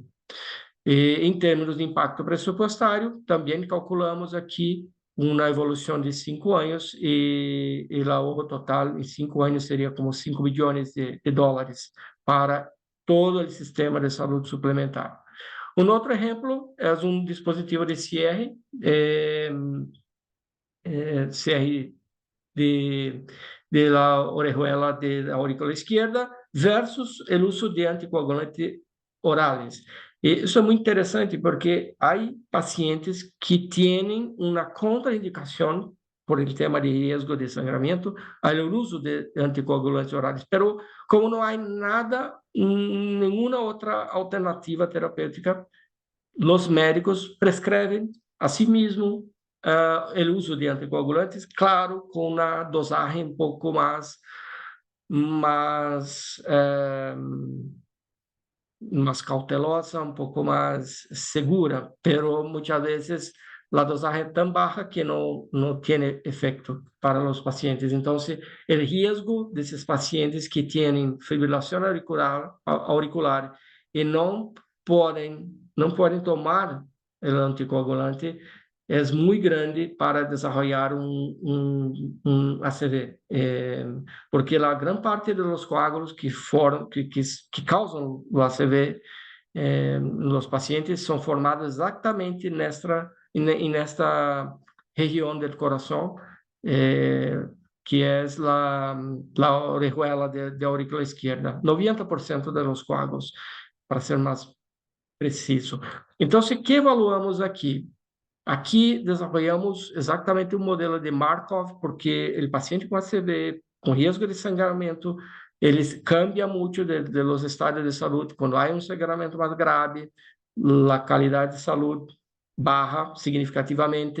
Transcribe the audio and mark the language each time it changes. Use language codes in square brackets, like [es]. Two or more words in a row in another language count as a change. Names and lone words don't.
[pt] E, em termos de impacto pressupostário, também calculamos aqui uma evolução de 5 anos e o ahorro total em 5 anos seria como $5 bilhões para todo o sistema de saúde suplementar. Um outro exemplo é um dispositivo de [es] cierre, cierre de la orejuela de la aurícula izquierda [pt] versus o uso de anticoagulantes orales. E isso é muito interessante porque há pacientes que têm uma contraindicação [es] por el tema [pt] de risco de sangramento ao uso de anticoagulantes orales, pero como não há nada, nenhuma outra alternativa terapêutica, os médicos prescrevem a si mesmo o uso de anticoagulantes, claro, com uma dosagem um pouco mais cautelosa, um pouco mais segura, pero muitas vezes a dosagem é tão baixa que não tem efeito para os pacientes. Então, o risco desses pacientes que têm fibrilação auricular e não podem [es] tomar el anticoagulante es muy grande para desarrollar un ACV, porque la gran parte de los coágulos que causan el ACV los pacientes son formados exactamente en esta región del corazón, que es la orejuela de aurícula izquierda. 90% de los coágulos, para ser más preciso. Entonces, ¿qué evaluamos aquí? [pt] Aquí desenvolvemos exatamente um modelo de Markov, porque o paciente com ACV, com risco de sangramento, ele cambia muito [es] de los [pt] estados de saúde. Quando há um sangramento mais grave, a qualidade de saúde barra significativamente.